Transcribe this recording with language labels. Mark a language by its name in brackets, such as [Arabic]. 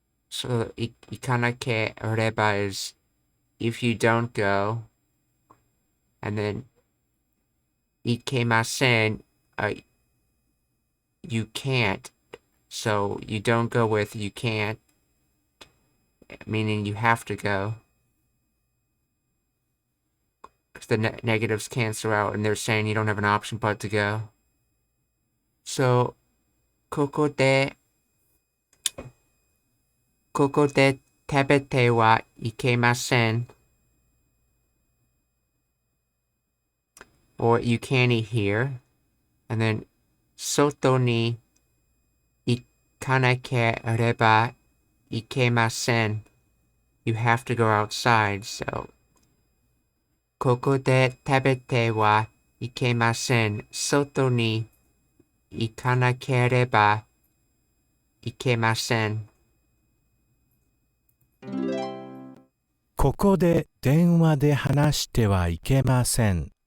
[English] So ikanakereba is if you don't go, and then ikemasen, you can't. So you don't go with you can't, meaning you have to go. Because the negatives cancel out, and they're saying you don't have an option but to go. [Japanese] So, ここで食べてはいけません. [English] Or you can't eat here. And then, [Japanese] 外に行かなければいけません. [English] You have to go outside, so. [Japanese] ここで食べてはいけません. 外に行かなければいけません. ここで電話で話してはいけません。